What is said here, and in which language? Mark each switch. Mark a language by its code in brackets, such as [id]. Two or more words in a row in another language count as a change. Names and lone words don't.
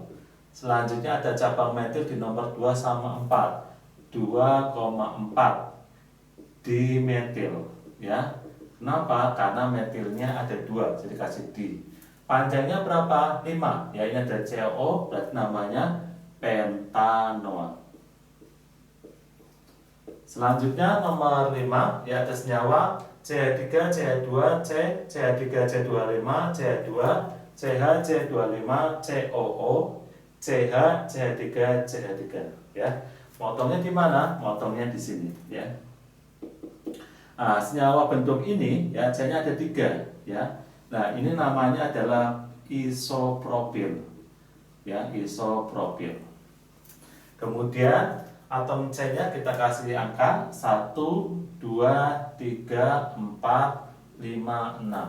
[id] Selanjutnya ada cabang metil di nomor 2 sama 4, 2,4 dimetil ya. Kenapa? Karena metilnya ada 2, jadi kasih di. Panjangnya berapa? 5 ya, ini ada CO, berarti namanya pentanoat. Selanjutnya nomor 5 ya, ada senyawa CH3, CH2, C, CH3, C25, CH2, CH, C25, COO, CH, CH3, CH3 ya. Motongnya di mana? Motongnya di sini ya. Senyawa bentuk ini ya, C-nya ada 3 ya. Nah, ini namanya adalah isopropil ya, isopropil. Kemudian atom C-nya kita kasih angka 1, 2, 3, 4, 5, 6.